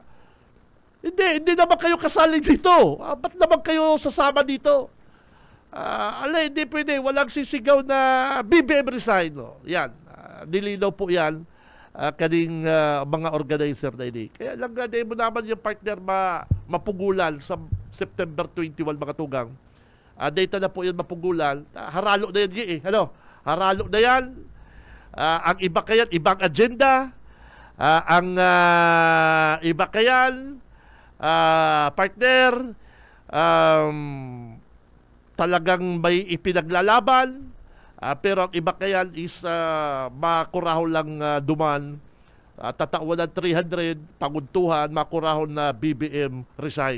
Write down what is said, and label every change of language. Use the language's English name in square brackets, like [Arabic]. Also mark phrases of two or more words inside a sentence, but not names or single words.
[Filipino] Hindi naman kayo kasali dito. Ba't naman kayo sasama dito? Hindi pwede. Walang sisigaw na BBM resign. Yan. [Bikol] Nilinaw po yan kaning mga organizer na ini. Kaya lang hindi mo naman yung partner mapugulan sa September 21, mga tugang. Data na po yun mapugulan. Haralo na yan. Haralo na yan. Ang iba kayan, ibang agenda. Ang iba kayan, partner, talagang may ipinaglalaban, pero ang iba kayan is makurahon lang duman, tatawan ng 300, paguntuhan, makurahon na BBM resign.